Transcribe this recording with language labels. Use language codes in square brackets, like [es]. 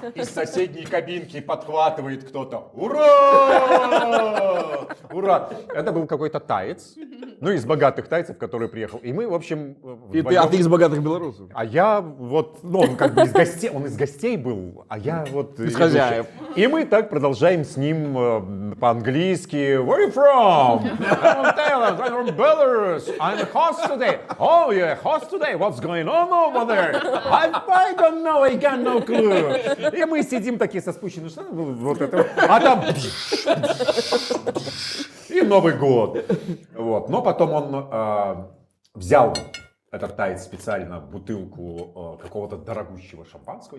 [ru] Из соседней кабинки подхватывает кто-то, ура! Ура! Это был какой-то таец, ну из богатых тайцев, который приехал, и мы, в общем, А вдвоем- ты из богатых белорусов? а я вот, ну он как бы он из гостей был, а я вот... Из хозяев. И мы так продолжаем с ним по-английски. [en] Where are you from? I'm Taylor, I'm from Belarus. I'm a host today. Oh, you're a host today? What's going on over there? I don't know, I got no clue. [ru] И мы сидим такие со спущенными штанами, вот это, а там... И Новый год. Вот. Но потом он взял этот таец специально бутылку какого-то дорогущего шампанского.